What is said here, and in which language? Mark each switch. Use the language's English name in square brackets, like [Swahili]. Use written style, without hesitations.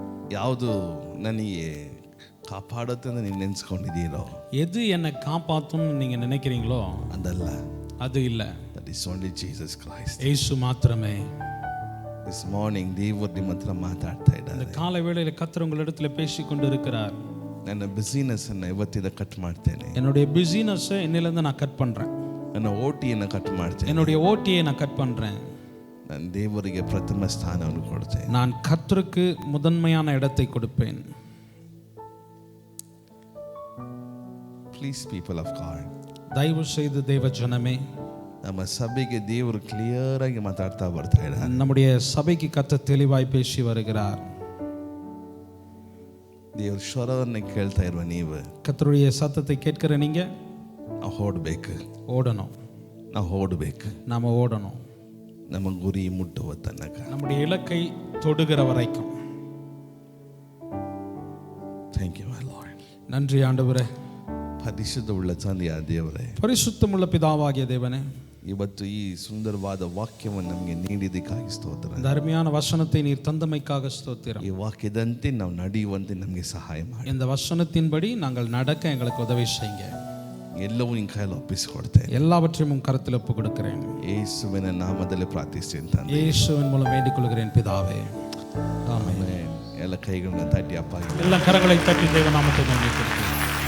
[Kannada] ಯಾವುದು ನನಗೆ ಕಾಪಾಡುತ್ತೆ ಅಂತ ನೀನು ನೆನೆಸ್ಕೊಂಡಿದ್ದೀರೋ [Tamil] எது என்னை காப்பாத்தும்னு நீங்க நினைக்கிறீங்களோ [Kannada] ಅದಲ್ಲ. [Tamil] அது இல்ல. [English] That is only Jesus Christ. [Tamil] இயேசு மாத்திரமே. [English] This morning [Kannada] ದೇವರು ನಿಮ್ಮ ಹತ್ರ ಮಾತಾಡ್ತಾ [Tamil] இந்த [Kannada] ಇದ್ದಾರೆ. [Tamil] காலை வேளையில கர்த்தர் உங்களிடத்துல பேசி கொண்டு இருக்கிறார். [Kannada] ನನ್ನ ಬಿಸಿನೆಸ್ ಅನ್ನು ಇವತ್ತಿಂದ ಕಟ್ ಮಾಡ್ತೇನೆ. [Tamil] என்னுடைய பிசினஸ் இன்னிலிருந்து நான் கட் பண்றேன். [Kannada] ನನ್ನ ಓಟಿಯನ್ನು ಕಟ್ ಮಾಡ್ತೇನೆ. [Tamil] என்னுடைய ஓட்டியை நான் கட் பண்றேன். [Kannada] ನಾನು ದೇವರಿಗೆ ಪ್ರಥಮ ಸ್ಥಾನವನ್ನು ಕೊಡ್ತೇನೆ. [Tamil] நான் கர்த்தருக்கு முதன்மையான இடத்தை கொடுப்பேன். [English] Please people of God. [Tamil] தயவு செய்து தேவ ஜனமே, [Kannada] ನಮ್ಮ ಸಭೆಗೆ ದೇವರು ಕ್ಲಿಯರ್ ಆಗಿ ಮಾತಾಡ್ತಾ ಬರ್ತಾ ಇದ್ದಾರೆ. [Tamil] நம்முடைய சபைக்கு கர்த்தர் தெளிவாய் பேசி வருகிறார். [Kannada] ದೇವರ ಸ್ವರವನ್ನು ಕೇಳ್ತಾ ಇರುವ ನೀವು [Tamil] கர்த்தருடைய சத்தத்தை கேட்கிற நீங்க [Kannada] ನಾವು ಓಡಬೇಕು. [Tamil] ஓடணும். [Kannada] ನಾವು ಓಡಬೇಕು. [Tamil] நாம ஓடணும். [Kannada] ನಮ್ಮ ಗುರಿ ಮುಟ್ಟುವ ತನಕ. [Tamil] நம்முடைய இலக்கை தொடுகிற வரைக்கும். [English] Thank you my Lord. [Tamil] நன்றி ஆண்டவரே. [Kannada] ಪರಿಶುದ್ಧ ಉಳ್ಳ ತಂದೆಯ ದೇವರೇ, [Tamil] பரிசுத்தமுள்ள பிதாவாகிய தேவனே, [Kannada] ಇವತ್ತು ಈ ಸುಂದರವಾದ ವಾಕ್ಯವನ್ನು ನಮಗೆ ನೀಡಿದ್ದಕ್ಕಾಗಿ ಸ್ತೋತ್ರ. [Tamil] இந்த அருமையான வசனத்தை நீர் தந்தமைக்காக ஸ்தோத்திரம். [Kannada] ಈ ವಾಕ್ಯದಂತೆ ನಾವು ನಡೆಯುವಂತೆ ನಮಗೆ ಸಹಾಯ ಮಾಡಿ. [Tamil] இந்த வசனத்தின்படி நாங்கள் நடக்க எங்களுக்கு உதவி செய்யுங்க. [Kannada] ಎಲ್ಲವೂ ನಿನ್ನ ಕೈಯಲ್ಲಿ ಒಪ್ಪಿಸಿಕೊಡ್ತೇನೆ. [Tamil] எல்லாவற்றையும் உன் கரத்தில் ஒப்பு கொடுக்கிறேன். [Kannada] ಯೇಸುವಿನ ನಾಮದಲ್ಲಿ ಪ್ರಾರ್ಥಿಸ್ತೇನೆ ತಂದೆ. [Tamil] இயேசுவின் மூலம் வேண்டிக் கொள்கிறேன் பிதாவே. ஆமென். [Kannada] ಎಲ್ಲ ಕೈಗಳನ್ನ ತಟ್ಟಿ ಅಪ್ಪ [Tamil] எல்லா கரங்களை தட்டி தேவ நாமத்தை நோக்கி